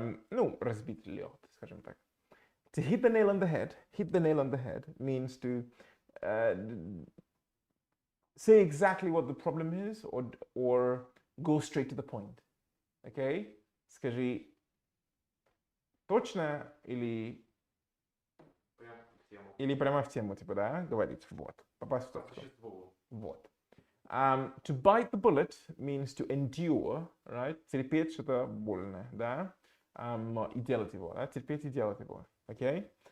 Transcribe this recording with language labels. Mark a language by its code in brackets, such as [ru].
[ru] Ну, разбить лед, скажем так. [en] To hit the nail on the head means to say exactly what the problem is or go straight to the point. Okay? [ru] Скажи точно или прямо в тему, типа, да, говорить, вот, попасть в точку. Вот. [en] To bite the bullet means to endure, right? [ru] Терпеть что-то больное, да, и делать его, да, терпеть и делать его, okay?